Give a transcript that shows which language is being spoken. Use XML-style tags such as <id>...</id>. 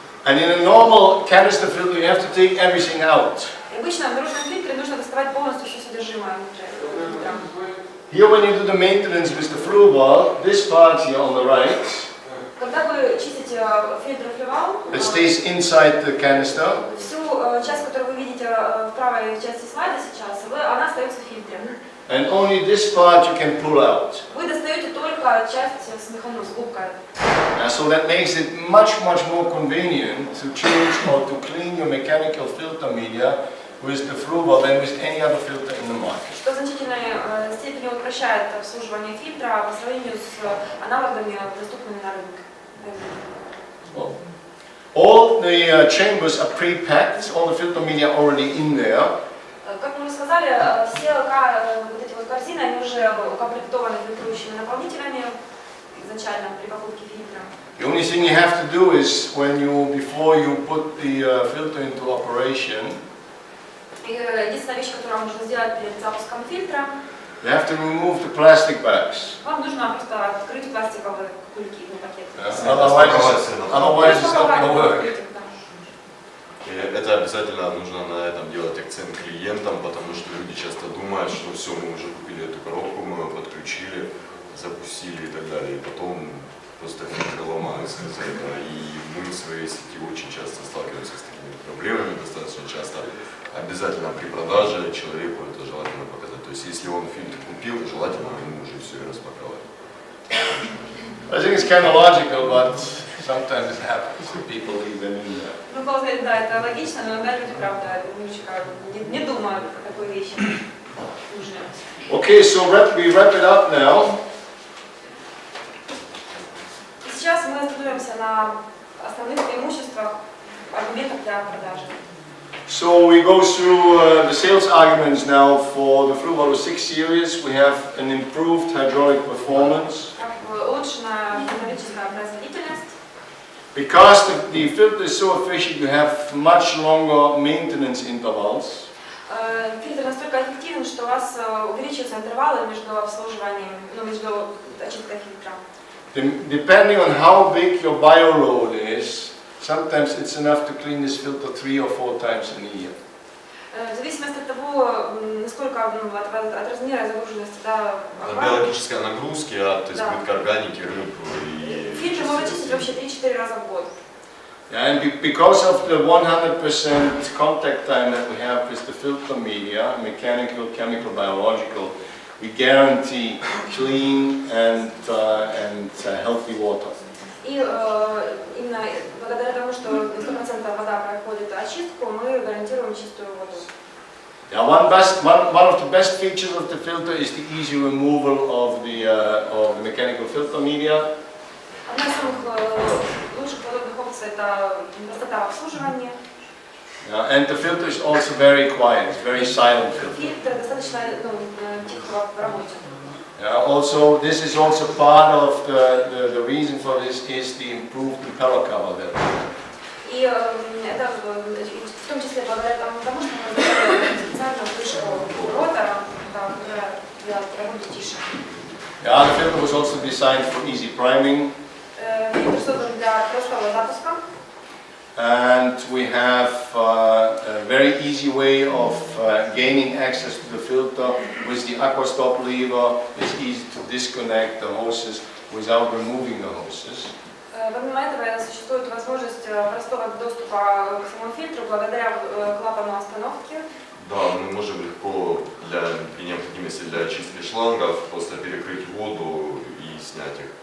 <en>And in a normal canister filter you have to take everything out.</en> <ru>И обычно в наружном фильтре нужно доставать полностью все содержимое фильтра.</ru> <en>Here when you do the maintenance with the Fluval, this part here on the right,</en> <ru>Когда вы чистите фильтр флювал,</ru> <en>it stays inside the canister.</en> <ru>всю часть, которую вы видите в правой части слайда сейчас, она остается в фильтре.</ru> <en>And only this part you can pull out.</en> <ru>Вы достаете только часть с механизмом, с губкой.</ru> <en>So that makes it much more convenient to change or to clean your mechanical filter media with the Fluval than with any other filter in the market.</en> <ru>Что в значительной степени упрощает обслуживание фильтра по сравнению с аналогами, доступными на рынке.</ru> <en>Well, all the chambers are pre-packed, all the filter media are already in there.</en> <ru>Как мы уже сказали, все вот эти вот корзины, они уже укомплектованы фильтрующими наполнителями изначально при покупке фильтра.</ru> <en>The only thing you have to do is before you put the filter into operation,</en> <ru>И единственная вещь, которую вам нужно сделать перед запуском фильтра,</ru> <en>you have to remove the plastic bags.</en> <ru>вам нужно просто открыть пластиковые кульки, пакеты.</ru> <en>Otherwise it's not going to work.</en> <ru>И это обязательно нужно на этом делать акцент клиентам, потому что люди часто думают, что все, мы уже купили эту коробку, мы ее подключили, запустили и так далее, и потом просто фильтры ломаются из-за этого. И мы в своей сети очень часто сталкиваемся с такими проблемами, достаточно часто. Обязательно при продаже человеку это желательно показать. То есть если он фильтр купил, желательно ему уже все и распаковать.</ru> <en>I think it's kind of logical, but sometimes it happens that people leave them in there.</en> <ru>Ну, сказать, да, это логично, но иногда люди, правда, немножечко не думают о такой вещи.</ru> <en>Okay, so we wrap it up now.</en> <ru>И сейчас мы остановимся на основных преимуществах, аргументах для продажи.</ru> <en>So we go through the sales arguments now for the Fluval 6 series. We have an improved hydraulic performance.</en> <ru>Улучшена гидравлическая производительность.</ru> <en>Because the filter is so efficient, you have much longer maintenance intervals.</en> <ru>Фильтр настолько эффективен, что у вас увеличиваются интервалы между обслуживанием, между очисткой фильтра.</ru> <en>Depending on how big your bioload is, sometimes it's enough to clean this filter 3 or 4 times in a year.</en> <ru>В зависимости от того, насколько от размера загруженности, да, От биологической нагрузки, от избытка органики, рыб и... Фильтр можно чистить вообще 3-4 раза в год.</ru> <en>And because of the 100% contact time that we have with the filter media, mechanical, chemical, biological, we guarantee clean and healthy water.</en> <ru>И именно благодаря тому, что 100% вода проходит очистку, мы гарантируем чистую воду.</ru> <en>Yeah, one of the best features of the filter is the easy removal of the mechanical filter media.</en> <ru>Одна из самых лучших подобных опций – это простота обслуживания.</ru> <en>And the filter is also very quiet, it's very silent filter.</en> <ru>Фильтр достаточно тихо в работе.</ru> <en>Also, this is also part of the reason for this is the improved impeller cover there.</en> <ru>И это в том числе благодаря тому, что мы разработали специальную крышку ротора, которая делает работу тише.</ru> <en>Yeah, the filter was also designed for easy priming.</en> <ru>Фильтр создан для простого запуска.</ru> <en>And we have a very easy way of gaining access to the filter with the aqua stop lever. It's easy to disconnect the hoses without removing the hoses.</en> <ru>Помимо этого существует возможность простого доступа к самому фильтру благодаря клапану остановки. Да, мы можем легко при необходимости для очистки шлангов просто перекрыть воду и снять их.</ru>